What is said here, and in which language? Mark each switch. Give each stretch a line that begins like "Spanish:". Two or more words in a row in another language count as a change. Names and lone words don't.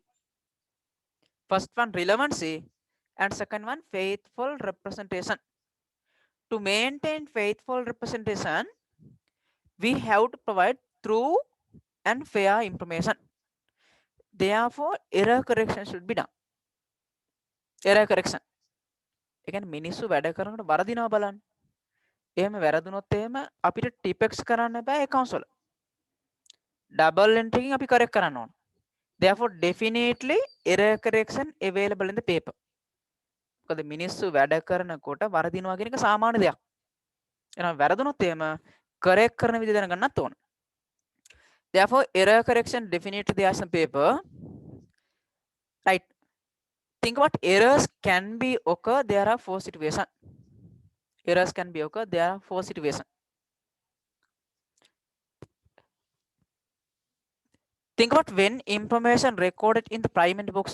English: First one, relevancy, and second one, faithful representation. To maintain faithful representation, we have to provide true and fair information. Therefore, error correction should be done. Error correction.
Sinhala: ඒ කියන්නේ මිනිස්සු වැඩ කරනකොට වරදිනවා බලන්න. එහෙම වැරදුනොත් එහෙම අපිට ටිපෙක්ස් කරන්න බෑ accounts වල.
English: Double entry
Sinhala: එකකින් අපි correct කරන්න ඕන.
English: Therefore, definitely error correction available in the paper.
Sinhala: මොකද මිනිස්සු වැඩ කරනකොට වරදිනවා කියන එක සාමාන්‍ය දෙයක්. එහෙනම් වැරදුනොත් එහෙම correct කරන විදිහ දැනගන්නත් ඕන.
English: Therefore, error correction definitely there is some paper. Right. Think about errors can be occur. There are four situations. Errors can be occur. There are four situations. Think about when information recorded in the primary books.